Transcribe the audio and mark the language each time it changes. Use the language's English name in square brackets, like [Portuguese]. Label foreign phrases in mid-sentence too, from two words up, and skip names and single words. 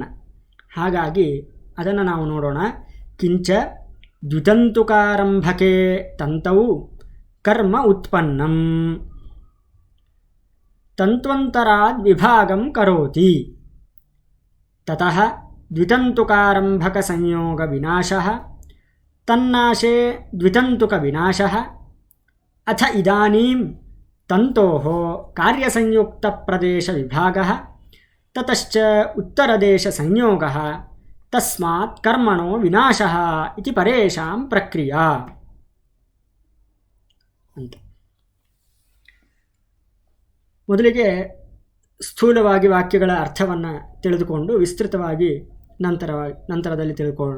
[Kannada] ಹಾಗಾಗಿ ಅದನ್ನು ನಾವು ನೋಡೋಣ. [Sanskrit] ಕಿಂಚ ದ್ವಿತಂತುಕಾರಂಭಕೆ ತಂತೌ ಕರ್ಮ ಉತ್ಪನ್ನಂ ತಂತ್ವಂತರಾದ್ ವಿಭಾಗಂ ಕರೋತಿ ತತಃ ದ್ವಿತಂತುಕಾರಂಭಕ ಸಂಯೋಗ ವಿನಾಶಃ ತನ್ನಾಶೇ ದ್ವಿತಂತುಕ ವಿನಾಶಃ ಅಥ ಇದಾನೀಂ ತಂತೋಃ ಕಾರ್ಯಸಂಯುಕ್ತ ಪ್ರದೇಶ ವಿಭಾಗಃ ತತಶ್ಚ ಉತ್ತರದೇಶ ಸಂಯೋಗಃ ತಸ್ಮಾತ್ ಕರ್ಮಣೋ ವಿನಾಶಃ ಇತಿ ಪರೇಷಾಂ ಪ್ರಕ್ರಿಯಾ ಅಂತ. [Kannada] ಮೊದಲಿಗೆ ಸ್ಥೂಲವಾಗಿ ವಾಕ್ಯಗಳ ಅರ್ಥವನ್ನು ತಿಳಿದುಕೊಂಡು ವಿಸ್ತೃತವಾಗಿ ನಂತರದಲ್ಲಿ ತಿಳ್ಕೊಳ್ಳೋಣ.